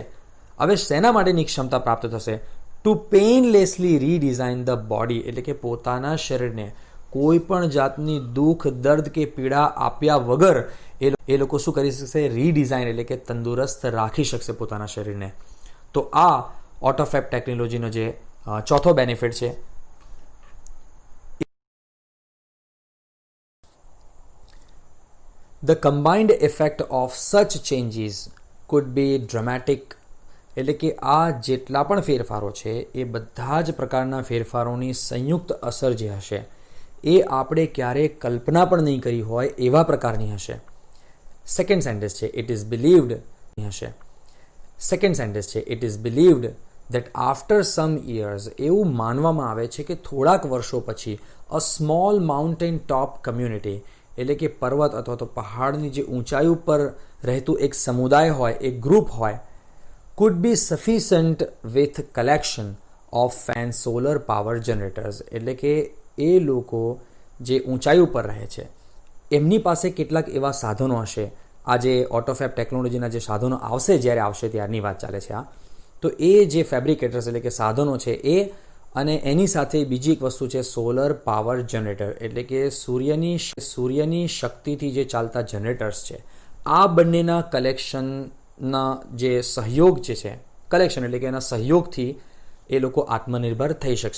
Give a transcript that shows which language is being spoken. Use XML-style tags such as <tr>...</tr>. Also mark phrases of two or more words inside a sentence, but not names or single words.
<gu>હવે શેના માટેની ક્ષમતા પ્રાપ્ત થશે?</gu> <en>to painlessly redesign the body.</en> <gu>એટલે કે પોતાના શરીરને કોઈ પણ જાતની દુઃખ, દર્દ કે પીડા આપ્યા વગર એ લોકો શું કરી શકશે? રીડિઝાઇન એટલે કે તંદુરસ્ત રાખી શકશે પોતાના શરીરને. તો આ ઓટોફેબ ટેકનોલોજીનો જે ચોથો બેનિફિટ છે.</gu> <en>The combined effect of such changes could be dramatic.</en> <gu>એટલે કે આ જેટલા પણ ફેરફારો છે એ બધા જ પ્રકારના ફેરફારોની સંયુક્ત અસર જે હશે એ આપણે ક્યારેય કલ્પના પણ નહીં કરી હોય એવા પ્રકારની હશે.</gu> <en>second sentence</en> <gu>છે,</gu> <en>it is believed</en> <gu>હશે.</gu> <en>second sentence છે, it is believed that after some years,</en> <gu>એવું માનવામાં આવે છે કે થોડાક વર્ષો પછી</gu> <en>a small mountain top community,</en> <gu>એટલે કે પર્વત અથવા તો પહાડની જે ઊંચાઈ ઉપર રહેતું એક સમુદાય હોય, એક ગ્રુપ હોય,</gu> <en>could be sufficient with collection of fan solar power generators.</en> <gu>એટલે કે એ લોકો જે ઊંચાઈ ઉપર રહે છે એમની પાસે કેટલાક એવા સાધનો હશે, આ જે ઓટોફેબ ટેકનોલોજીના જે સાધનો આવશે, જ્યારે આવશે ત્યારની વાત ચાલે છે આ, તો એ જે ફેબ્રિકેટર્સ એટલે કે સાધનો છે એ, અને એની સાથે બીજી એક વસ્તુ છે</gu> <en>solar power generator,</en> <gu>એટલે કે સૂર્યની શક્તિથી જે ચાલતા જનરેટર્સ છે, આ બંનેના કલેક્શનના જે સહયોગ જે છે, કલેક્શન એટલે કે એના સહયોગથી એ લોકો આત્મનિર્ભર થઈ શકશે.</gu>